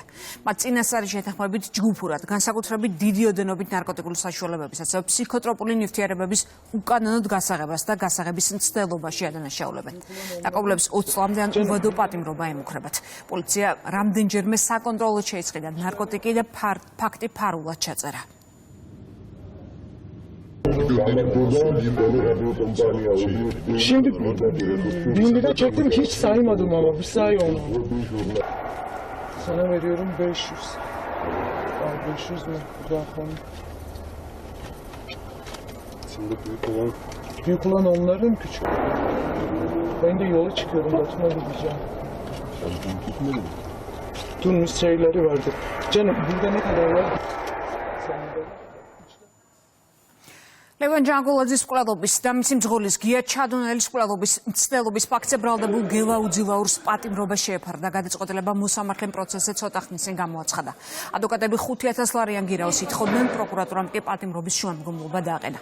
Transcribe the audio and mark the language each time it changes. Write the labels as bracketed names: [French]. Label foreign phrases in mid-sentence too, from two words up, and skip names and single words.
[Georgian] მათ წინასწარი შეთანხმებით ჯგუფურად, განსაკუთრებით დიდი ოდენობით ნარკოტიკული საშუალებების, ასევე ფსიქოტროპული ნივთიერებების უკანონოდ გასაღებას და გასაღების მცდელობაში ადანაშაულებენ. დაკავებულებს 20 წლამდე ან უბადო პატიმრობა ემუქრებათ. პოლიცია რამდენჯერმე საკონტროლოდ შეისყიდა ნარკოტიკი და ფაქტი ფარულად ჩაწერა. [Turkish] Şimdi de çektim ki hiç saymadım ama bir say onu. Sana veriyorum 500. Al 500 mü? Bakın. Şimdi büyük olan onların küçük. Ben de yola çıkıyorum. Batum'a gideceğim. Tuttuğumuz şeyleri vardı. Canım burada ne kadar var? [Georgian] ლევან ჯანგოლაძის მკვლელობის და მისი მძღოლის გია ჩადონელის მკვლელობის მცდელობის ფაქტზე ბრალდებულ გელაუძილაურს პატიმრობა შეეფარდა. გადაწყვეტილება მოსამართლე პროცესზე ცოტა ხნის წინ გამოაცხადა. ადვოკატები 5,000 ლარიან გირაოს ითხოვდნენ, პროკურატურამ კი პატიმრობის შუამდგომლობა დააყენა.